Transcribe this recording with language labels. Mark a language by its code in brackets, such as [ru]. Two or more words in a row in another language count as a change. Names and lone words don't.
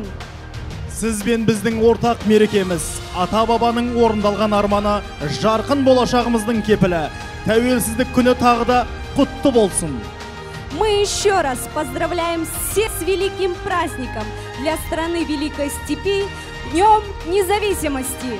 [kk] Сіз бен біздің ортақ мерекеміз, ата-бабаның орындалған арманы, жарқын болашағымыздың кепілі. Тәуелсіздік күні тағы да құтты болсын. [ru] Мы еще раз поздравляем всех с великим праздником для страны Великой Степи, Днем независимости.